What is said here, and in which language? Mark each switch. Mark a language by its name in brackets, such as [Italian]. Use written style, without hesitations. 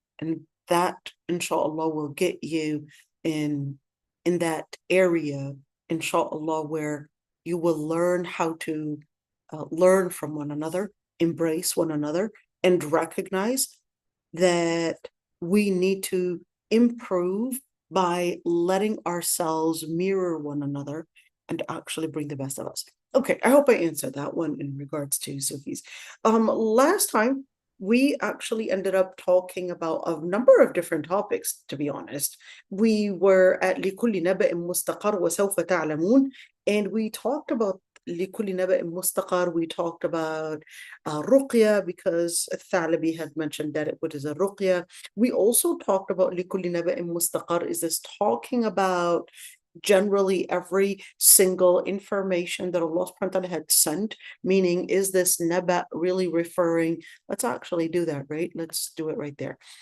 [English] And that, inshallah, will get you in that area, inshallah, where you will learn how to learn from one another, embrace one another, and recognize that we need to improve by letting ourselves mirror one another and actually bring the best of us. Okay, I hope I answered that one in regards to Sufis. Last time, we actually ended up talking about a number of different topics, to be honest. We were at [Arabic] لكل نبأ مستقر وسوف تعلمون, [English] and we talked about [Arabic] لكل نبأ مستقر. [English] We talked about ruqya, because Thalabi had mentioned that it is a ruqya. We also talked about [Arabic] لكل نبأ مستقر. [English] Is this talking about generally every single information that Allah subhanahu wa ta'ala had sent? Meaning, is this naba really referring, let's actually do that, right? Let's do it right there.